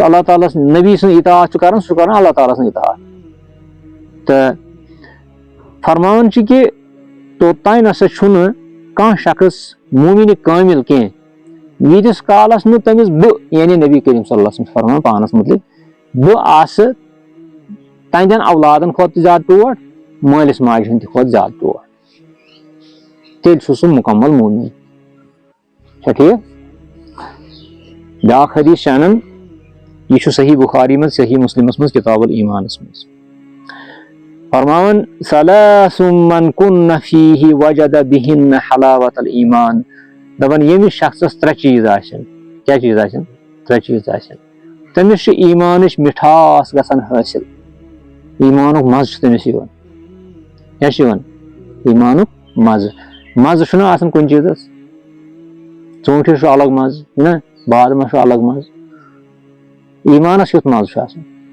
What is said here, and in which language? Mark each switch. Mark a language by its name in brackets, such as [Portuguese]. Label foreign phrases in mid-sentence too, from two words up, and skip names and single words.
[Kashmiri] اللہ تعالیٰ نبی سٕنٛز اطاعت چھُ کران سُہ چھُ کران اللہ تعالیٰ سٕنٛز اطاعت تہٕ فرماوان چھِ کہِ توٚتانۍ نسا چھُنہٕ کانٛہہ شخص مومنہِ کٲمِل کینٛہہ ییٖتِس کالس نہٕ تٔمِس بہٕ یعنی نبی کریم صلی اللہ علیہ وسلم چھُ فرماوان پانس متعلق بہٕ آسہٕ تہنٛدٮ۪ن اولادن کھۄتہٕ تہِ زیادٕ ٹوٹھ مٲلِس ماجہِ ہُنٛد تہِ کھۄتہٕ زیادٕ ٹوٹھ تیٚلہِ چھُ سُہ مُکمل مومن چھا ٹھیٖک بیاکھ حدیث چھُ انان یہِ چھُ صحیح بخاری منٛز صحیح مسلمس منٛز کتاب الایمانس منٛز فرماوان [Arabic] ثلاث من كن فيه وجد بهن حلاوة الایمان [Kashmiri] دپان ییٚمِس شخصس ترٛےٚ چیٖز آسن کیٛاہ چیٖز آسن ترٛےٚ چیٖز آسن تٔمِس چھُ ایٖمانٕچ مِٹھاس گژھان حٲصِل ایٖمانُک مزٕ چھُ تٔمِس یِوان کیٛاہ چھُ یِوان ایٖمانُک مزٕ چھُنہ آسان کُنہِ چیٖزس ژوٗنٛٹھِس چھُ الگ مزٕ نا بادمس چھُ الگ مزٕ ایٖمانس کیُتھ مزٕ چھُ آسان